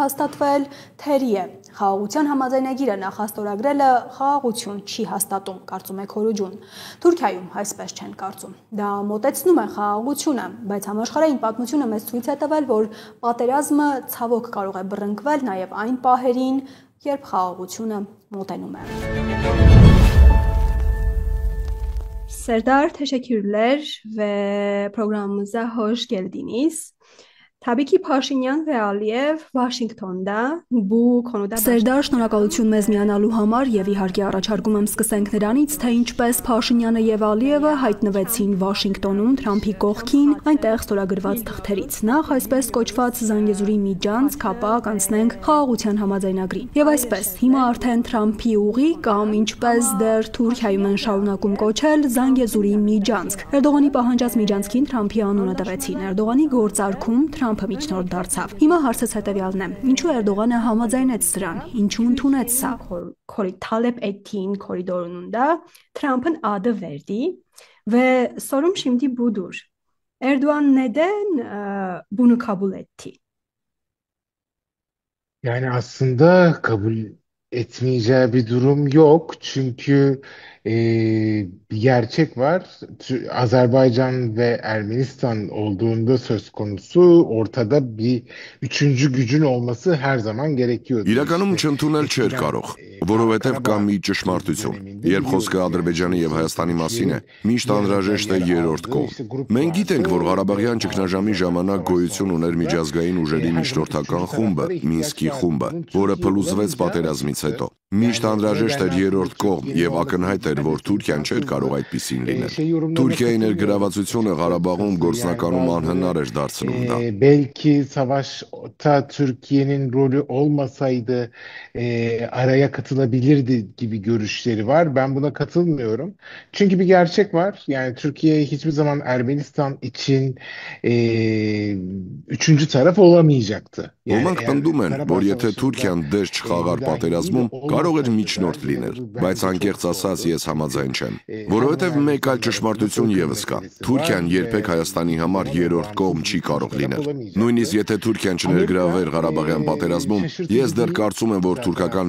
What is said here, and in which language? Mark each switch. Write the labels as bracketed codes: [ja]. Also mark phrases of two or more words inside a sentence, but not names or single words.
[hy] հաստատվել, թերի է։ Խաղաղության համաձայնագիրը նախաստորագրելը խաղաղություն չի հաստատում, կարծում է Քորուջուն։ Թուրքիայում այսպես չեն կարծում։ Դա մոտեցնում է խաղաղությունը, բայց համաշխարհային պատմությունը մեզ ցույց է տվել, որ պատերազմը ցավոք կարող է բռնկվել նաեւ այն պահերին, երբ խաղաղությունը մոտենում է։ [tr] Serdar, teşekkürler ve programımıza hoş geldiniz. Tabii ki Paşinyan ve Aliyev Washington'da bu konuda Serdar, [hy] շնորհակալություն մեզ միանալու համար եւ իհարկե առաջարկում եմ սկսենք նրանից, թե ինչպես Փաշինյանը եւ Ալիևը հայտնվեցին Վաշինգտոնում Թրամփի կողքին, այնտեղ ստորագրված թղթերից։ Նախ այսպես կոչված Զանգեզուրի միջանցք, ապա կանցնենք խաղաղության համաձայնագրին։ Եվ այսպես, հիմա արդեն Թրամփի ուղի կամ ինչպես դեռ Թուրքիայում են շարունակում կոչել Զանգեզուրի միջանցք։ Էրդողանի պահանջած միջանցքին Թրամփի անունը տվեցին։ Էրդողանի գործարքում Թրամփը միջնորդ դարձավ։ Հիմա հարցս հետևյալն է. ինչու Էրդողանը համաձայնեց սրան, ինչու ընդունեց սա? [tr] Talep ettiğin koridorunda Trump'ın adı verdi ve sorum şimdi budur. Erdoğan neden bunu kabul etti? Yani aslında kabul etmeyeceği bir durum yok. Çünkü bir gerçek var. Azerbaycan ve Ermenistan olduğunda söz konusu ortada bir üçüncü gücün olması her zaman gerekiyordu. [hy] Իրականում չընդունել չէր կարող, որովհետև կա մի ճշմարտություն։ Երբ խոսքը Ադրբեջանի եւ Հայաստանի մասին է, միշտ անհրաժեշտ է երրորդ կողմ։ Մենք գիտենք, որ Ղարաբաղյան ճգնաժամի ժամանակ գոյություն ուներ միջազգային ուժերի միջնորդական խումբը, Մինսկի խումբը, որը փլուզվեց պատերազմից հետո։ Միշտ անհրաժեշտ էր երրորդ կողմ եւ ակնհայտ էր, որ Թուրքիան չէր կարող այդպիսին լինել։ Թուրքիայի ներգրավվածությունը Ղարաբաղում գործնականում անհնար էր դարձնում դա։ [tr] Belki savaşta Türkiye'nin rolü olmasaydı araya katılabilirdi gibi görüşleri var. Ben buna katılmıyorum. Çünkü bir gerçek var. Yani Türkiye hiçbir zaman Ermenistan için üçüncü taraf olamayacaktı. [hy] Ոմանք պնդում են, որ եթե Թուրքիան դեր չխաղար պատերազմում, կարող էր միջնորդ լինել, բայց անկեղծ ասած ես համաձայն չեմ, որովհետև մեկ այլ ճշմարտություն եւս կա։ Թուրքիան երբեք Հայաստանի համար երրորդ կողմ չի կարող լինել։ Նույնիսկ եթե Թուրքիան չներգրավեր Ղարաբաղյան պատերազմում, ես դեռ կարծում եմ, որ թուրքական